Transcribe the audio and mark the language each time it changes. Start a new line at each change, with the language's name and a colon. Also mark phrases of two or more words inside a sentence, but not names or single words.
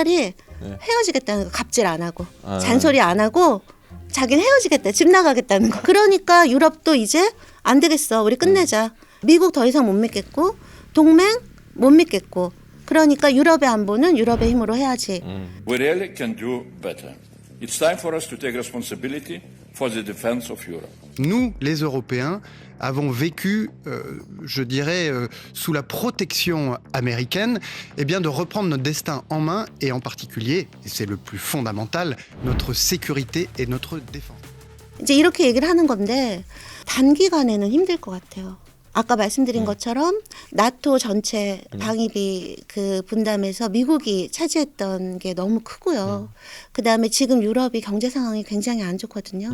Korean: 네. 헤어지겠다는 거 갑질 안 하고 아. 잔소리 안 하고 자기는 헤어지겠다, 집 나가겠다는 거. 그러니까 유럽도 이제 안 되겠어, 우리 끝내자. 미국 더 이상 못 믿겠고 동맹 못 믿겠고, 그러니까 유럽의 안보는 유럽의 힘으로 해야지.
English: We really can do better. It's time for us to take responsibility for the defense of Europe.
French: Nous, les Européens, avons vécu, je dirais, sous la protection américaine, eh bien, de reprendre notre destin en main et en particulier, et c'est le plus fondamental, notre sécurité et notre défense.
Korean: 이제 이렇게 얘기를 하는 건데 단기간에는 힘들 것 같아요. 아까 말씀드린 것처럼 나토 전체 방위비 그 분담에서 미국이 차지했던 게 너무 크고요. 그다음에 지금 유럽이 경제 상황이 굉장히 안 좋거든요.